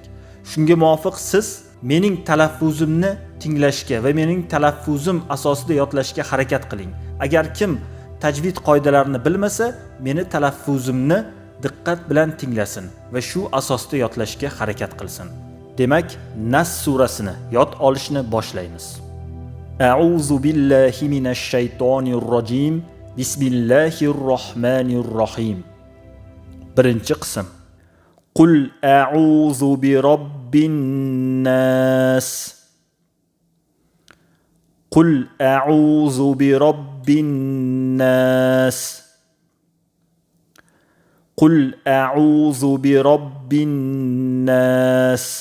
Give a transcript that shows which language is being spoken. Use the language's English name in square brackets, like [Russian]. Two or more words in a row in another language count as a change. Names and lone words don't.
[Uzbek] Shunga muvofiq siz mening talaffuzimni tinglashga va mening talaffuzim asosida yodlashga harakat qiling. Agar kim tajvid qoidalarini bilmasa, meni talaffuzimni diqqat bilan tinglasin va shu asosda yodlashga harakat qilsin. Demak, Nas surasini yod olishni boshlaymiz. [Arabic] أعوذ بالله من الشيطان الرجيم. بسم الله الرحمن الرحيم. [Uzbek] Birinchi qism. [Arabic] قل أعوذ برب الناس. قل أعوذ برب الناس. قل أعوذ برب الناس.